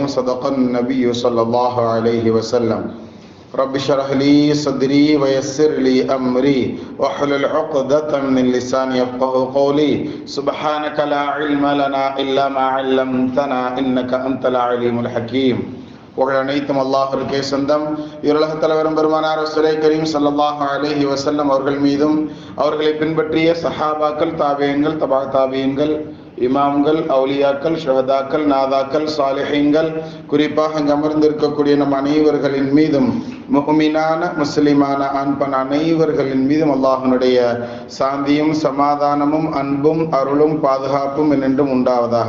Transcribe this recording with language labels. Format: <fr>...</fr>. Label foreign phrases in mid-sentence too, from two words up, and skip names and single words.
<ar>صدق النبي صلى الله عليه وسلم. رب اشرح لي صدري ويسر لي أمري واحلل عقدة من لساني يفقهوا قولي. سبحانك لا علم لنا إلا ما علمتنا إنك أنت العليم الحكيم.</ar> <ta>புகழ் அனைத்தும் அல்லாஹ்விற்கே சொந்தம். இருலக தலைவரும் பெருமானார் ரசூலே கரீம்</ta> <ar>صلى الله عليه وسلم</ar> <ta>அவர்கள் மீதும் அவர்களை பின்பற்றிய சஹாபாக்கள், தாபியீன்கள், தபா தாபியீன்கள், இமாம்கள், அவுலியாக்கள், ஷஹதாக்கள், நாதாக்கள், சாலிஹீன்கள், குறிப்பாக அங்கு அமர்ந்திருக்கக்கூடிய நம் அனைவர்களின் மீதும், முஃமினான முஸ்லிமான ஆண்பன் அனைவர்களின் மீதும் அல்லாஹ்வினுடைய சாந்தியும் சமாதானமும் அன்பும் அருளும் பாதுகாப்பும் என்றும் உண்டாவதாக.</ta>